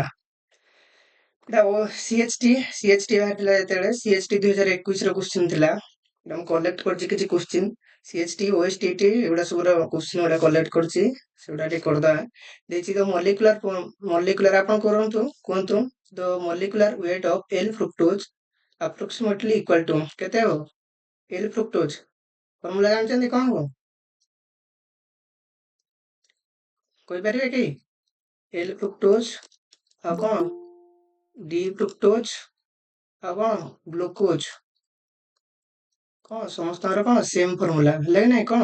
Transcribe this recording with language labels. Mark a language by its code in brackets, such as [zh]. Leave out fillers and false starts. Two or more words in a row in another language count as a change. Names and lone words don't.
[or] ଏଇଟା CHT ବାହାରିଥିଲା ଯେତେବେଳେ, CHT 2021 ର କ୍ୱେଶ୍ଚିନ୍ ଥିଲା। ଏଇଟା ମୁଁ କଲେକ୍ଟ କରିଛି କିଛି କ୍ୱେଶ୍ଚିନ୍, CHT OSTT ଏଗୁଡା ସବୁର କ୍ୱେଶ୍ଚିନ୍ ଗୁଡା କଲେକ୍ଟ କରିଛି, ସେଗୁଡା ଟିକେ କରିଦବା। ଦେଇଛି ତ ମଲିକୁଲାର ଆପଣ କୁହନ୍ତୁ [en] the molecular weight of L fructose approximately equal to [or] କେତେ ହବ? L fructose ଫର୍ମୁଲା ଜାଣିଛନ୍ତି କଣ ହବ? କହିପାରିବେ କି? L fructose ଆଉ କଣ? D fructose ଆଉ କଣ? ଗ୍ଲୁକୋଜ। କଣ ସମସ୍ତଙ୍କର କଣ ସେମ୍ ଫର୍ମୁଲା ହେଲା କି ନାଇଁ?